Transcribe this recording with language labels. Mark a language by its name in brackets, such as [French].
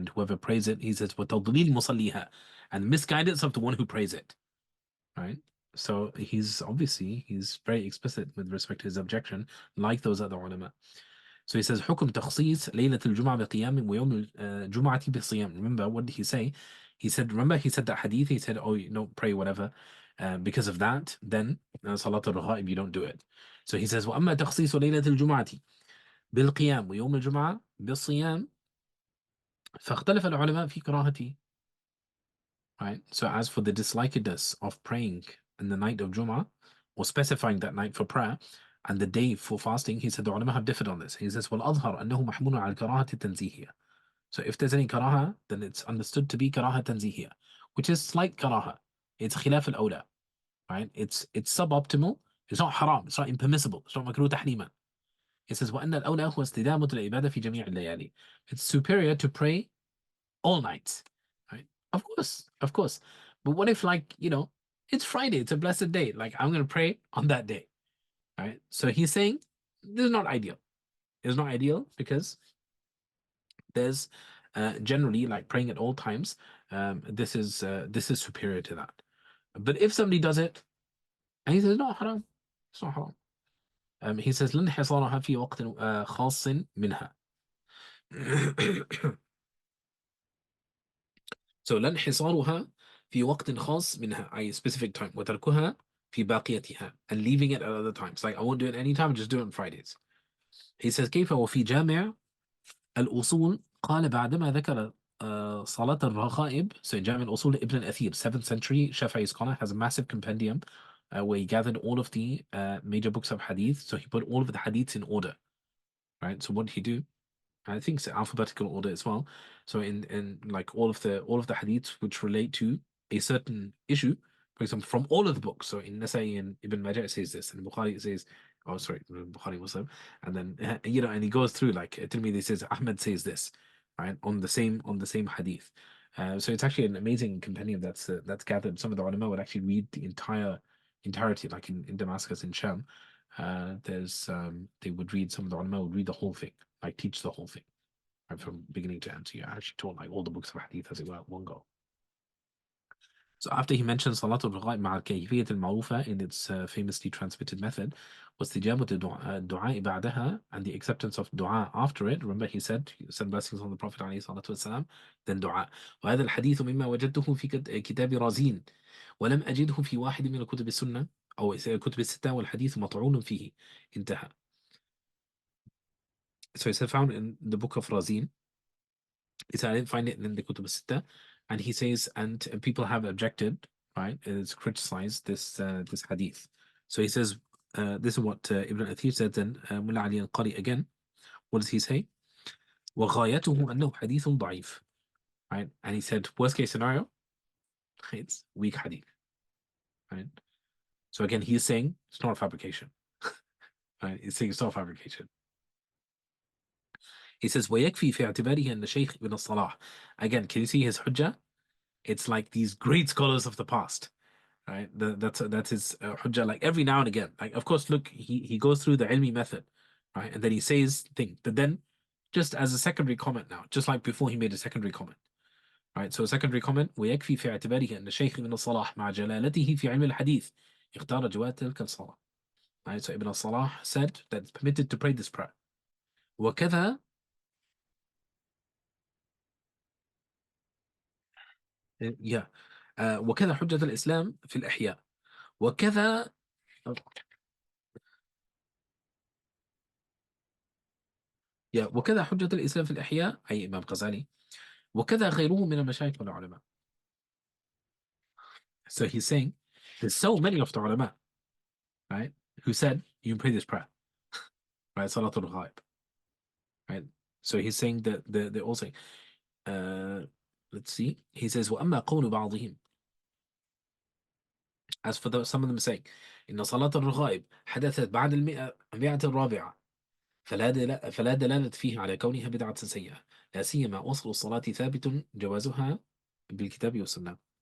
[English] And whoever prays it, he says, [Arabic] وَتَضْلِيلِ مُصَلِّيهَا, [English] and misguidance of the one who prays it. Right? So he's very explicit with respect to his objection, like those other ulama. So he says, [Arabic] حكم تخصيص ليلة الجمعة بقيام ويوم الجمعة بصيام. [English] Remember, what did he say? He said that hadith, he said, oh, you don't pray whatever. Because of that, then Salat al-Ghaib, you don't do it. So he says, [Arabic] وأما تخصيص ليلة الجمعة بالقيام ويوم الجمعة بالصيام فاختلف العلماء في كراهته. [English] Right? So as for the dislikedness of praying in the night of Jum'ah, or specifying that night for prayer, and the day for fasting, he said the ulama have differed on this. He says, [Arabic] وَالْأَظْهَرُ أَنَّهُ مَحْمُولٌ عَلى الْكَرَاهَةِ التَّنْزِيهِيَّةِ. [English] So if there's any karaha, then it's understood to be karaha tanzihiyya, which is slight karaha. It's khilaf al-awla, right? It's suboptimal. It's not haram. It's not impermissible. It's not makruh tahriman. It says, وَأَنَّ الْأَوْلَى هُوَ اسْتِدَامَةُ الْعِبَادَةِ فِي جَمِيعِ اللَّيَالِي. It's superior to pray all nights, right? Of course. But what if, like, it's Friday, it's a blessed day. Like, I'm going to pray on that day, right? So he's saying this is not ideal. It's not ideal because there's generally, like, praying at all times. This is superior to that. But if somebody does it and he says no haram, it's not haram. He says [Arabic] لن حصارها في وقت خاص منها. [English] So [Arabic] لن حصارها في وقت خاص منها, [English] a specific time, [Arabic] وتركها في باقيتها, [English] and leaving it at other times. Like, I won't do it anytime, just do it on Fridays. He says [Arabic] كيف وفي جامع الأصول قال بعدما ذكر صلاة الرغائب. [English] So in جامع الأصول, Ibn al-Athir, 7th century Shafi'i scholar, has a massive compendium where he gathered all of the major books of hadith. So he put all of the hadiths in order, right? So what did he do? I think it's alphabetical order as well. So in like all of the hadiths which relate to a certain issue, for example, from all of the books. So in Nasa'i and Ibn Majah it says this, and Bukhari it says, oh sorry, Bukhari Muslim, and then and he goes through, like Tirmidhi it says Ahmed says this, right, on the same hadith. So it's actually an amazing compendium that's gathered. Some of the ulama would actually read the entirety, like in Damascus, in Sham. They would read, some of the ulama would read the whole thing, like teach the whole thing, right, from beginning to end. So you actually taught like all the books of hadith as it were at one go. So after he mentioned Salatul Ghaib [Arabic] مع الكيفية المعروفة [English] in its famously transmitted method, [Arabic] واستجابة الدعاء بعدها, [English] and the acceptance of dua after it. Remember he said blessings on the Prophet [Arabic] عليه الصلاة والسلام, [English] then dua. [Arabic] وهذا الحديث مما وجدته في كتاب رازين ولم أجده في واحد من الكتب السنة أو الكتب الستة والحديث مطعون فيه. انتهى. [English] So it's found in the book of Razin. He said I didn't find it in the Kutub Sitta, and he says, and people have objected, right? It's criticized this hadith. So he says, this is what Ibn Athir said. Then Mulla Ali al-Qari again. What does he say? [Arabic] وغايته أنه حديث ضعيف, [English] right? And he said, worst case scenario, it's weak hadith, right? So again, he's saying it's not a fabrication, right? He's saying it's not a fabrication. He says, [Arabic] ويكفي في اعتباره أن شيخ ابن الصلاح. [English] Again, can you see his hujjah? It's like these great scholars of the past, right? That's his hujjah. Like every now and again, like of course, look, he goes through the ilmi method, right? And then he says things, but then just as a secondary comment now, just like before he made a secondary comment. Right, so a secondary comment [Arabic] ويكفي في اعتباره أن الشيخ ابن الصلاح مع جلالته في علم الحديث اختار جواز تلك الصلاة. [English] Right, so Ibn al-Salah said that it's permitted to pray this prayer. [Arabic] وكذا yeah وكذا حجة الإسلام في الإحياء وكذا وكذا حجة الإسلام في الإحياء أي إمام غزالي وكذا غيره من المشايخ والعلماء. [English] So he's saying there's so many of the ulama, right, who said you can pray this prayer, right, Salatul Ghaib, right. So he's saying that they're all saying, let's see, he says [Arabic] وأما قول بعضهم, [English] as for some of them saying [Arabic] إن صلاة الرغائب حدثت بعد المئة الرابعة فلا دلالة فيها على كونها بدعة سيئة لا سيما أصل الصلاة ثابت جوازها بالكتاب والسنة.